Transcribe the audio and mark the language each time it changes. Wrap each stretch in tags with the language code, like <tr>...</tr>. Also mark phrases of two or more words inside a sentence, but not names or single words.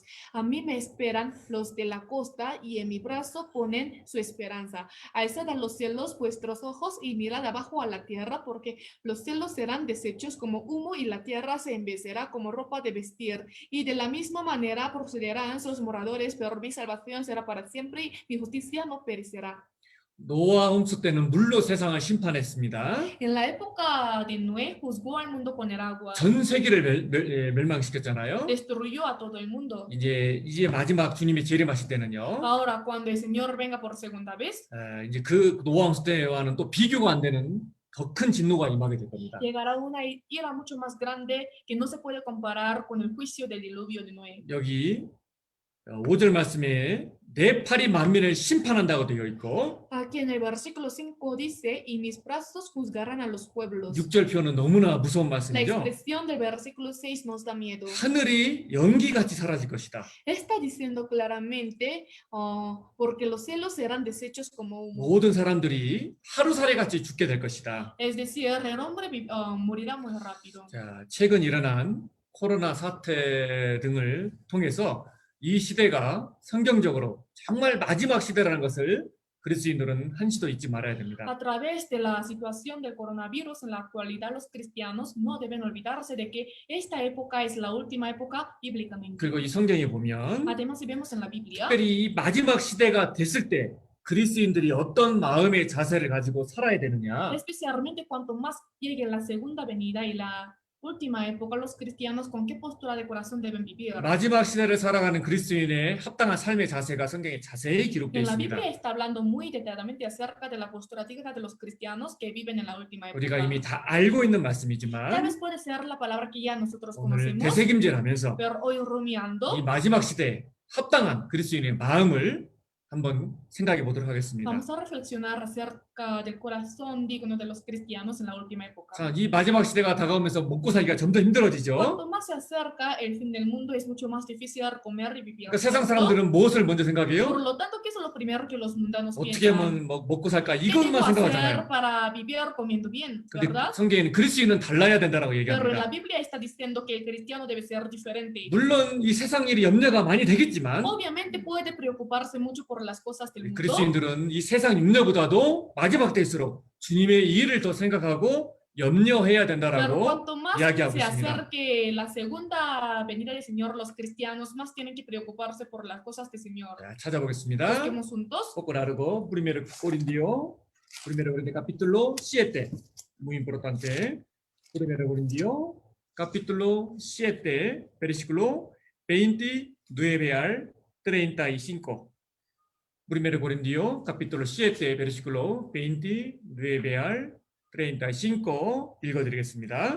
<es>A mí me esperan los de la costa y en mi brazo ponen su esperanza. Alzad a los cielos vuestros ojos y mirad abajo a la tierra, porque los cielos serán deshechos como humo y la tierra se envejecerá como ropa de vestir. Y de la misma manera procederán sus moradores, pero mi salvación será para siempre y mi justicia no perecerá.</es> <ko>노아 홍수 때는 물로 세상을 심판했습니다.</ko> <es>En la época de Noé juzgó al mundo con el agua,</es> <ko>전 세계를 멸망시켰잖아요.</ko> <es>destruyó a todo el mundo.</es> <ko>이제 마지막 주님이 재림하실 때는요.</ko> <es>Ahora, cuando el Señor venga por segunda vez,</es> <ko>이제 그 노아 홍수 때와는 또 비교가 안 되는 더 큰 진노가 임하게 될 겁니다.</ko> <es>llegará una ira mucho más grande que no se puede comparar con el juicio del diluvio de Noé.</es> <ko>여기 5절 말씀에 내 팔이 만민을 심판한다고 되어 있고</ko> <es>Aquí en el versículo 5 dice, y mis brazos juzgarán a los pueblos.</es> <ko>6절 표현은 너무나 무서운</ko> <es>La</es> <ko>말씀이죠.</ko> <es>expresión del versículo 6 nos da miedo.</es> <ko>하늘이 연기같이 사라질 것이다.</ko> <es>Está diciendo claramente, porque los cielos serán deshechos como humo.</es> <ko>모든 사람들이 하루살이같이 죽게 될 것이다.</ko> <es>Es decir, el hombre morirá muy rápido.</es> <ko>자, 최근 일어난 코로나 사태 등을 통해서 이 시대가 성경적으로 정말 마지막 시대라는 것을 그리스도인들은 한시도 잊지 말아야 됩니다.</ko> <es>A través de la situación del coronavirus en la actualidad, los cristianos no deben olvidarse de que esta época es la última época bíblicamente.</es> <ko>그리고 이 성경에 보면</ko> <es>Además, si vemos en la Biblia,</es> <ko>특별히 이 마지막 시대가 됐을 때 그리스도인들이 어떤 마음의 자세를 가지고 살아야 되느냐.</ko> <es>especialmente cuanto más llegue la segunda venida y la última época, los cristianos con qué postura de corazón deben vivir.</es> <ko>마지막 시대를 살아가는 그리스도인의 합당한 삶의 자세가 성경에 자세히 기록되어</ko> <es>En la</es> <ko>있습니다.</ko> <es>Biblia está hablando muy detalladamente acerca de la postura digna de los cristianos que viven en la última</es> <ko>우리가</ko> <es>época.</es> <ko>이미 다 알고 있는</ko> <es>Tal</es> <ko>말씀이지만</ko> <es>vez puede ser la palabra que ya nosotros</es> <ko>오늘</ko> <es>conocemos,</es> <ko>되새김질하면서</ko> <es>pero hoy rumiando,</es> <ko>이 마지막 시대에 합당한 그리스도인의 마음을 한번 생각해 보도록 하겠습니다.</ko> <es>vamos a reflexionar acerca del corazón digno de los cristianos en la última época.</es> <ko>자, 이 마지막 시대가 다가오면서 먹고 살기가 점점 힘들어지죠.</ko> <es>Cuanto más se acerca el fin del mundo, es mucho más difícil comer y vivir.</es> <ko>그러니까 세상</ko> <es>¿no?</es> <ko>사람들은 무엇을 먼저</ko> <es>Por</es> <ko>생각해요?</ko> <es>lo tanto, ¿qué es lo primero que los mundanos</es> <ko>어떻게</ko> <es>piensan?</es> <ko>하면 먹고 살까?</ko> <es>¿Qué debo</es> <ko>이것만</ko> <es>hacer</es> <ko>생각하잖아요.</ko> <es>para vivir comiendo bien?</es> <ko>근데</ko> <es>¿Verdad?</es> <ko>성경에는 그리스도인은 달라야 된다라고</ko> <es>Pero en la</es> <ko>얘기합니다.</ko> <es>Biblia está diciendo que el cristiano debe ser diferente.</es> <ko>물론 이 세상 일이 염려가 많이 되겠지만</ko> <es>Obviamente puede preocuparse mucho por las cosas del mundo,</es> <ko>그리스도인들은 이 세상 염려보다도 마지막 때일수록 주님의 일을 더 생각하고 염려해야</ko> <es>pero</es> <ko>된다라고</ko> <es>cuanto más</es> <ko>이야기하고</ko> <es>se</es> <ko>있습니다.</ko> <es>acerque la segunda venida del Señor, los cristianos más tienen que preocuparse por las cosas del Señor.</es> <ko>자, 찾아보겠습니다.</ko> <es>Busquemos juntos. poco largo, primero Corintios capítulo 7, muy importante. Primero Corintios capítulo 7, versículo 29 al 35. Primero Corintios capítulo 7, versículo 29 al 35 읽어드리겠습니다.</es>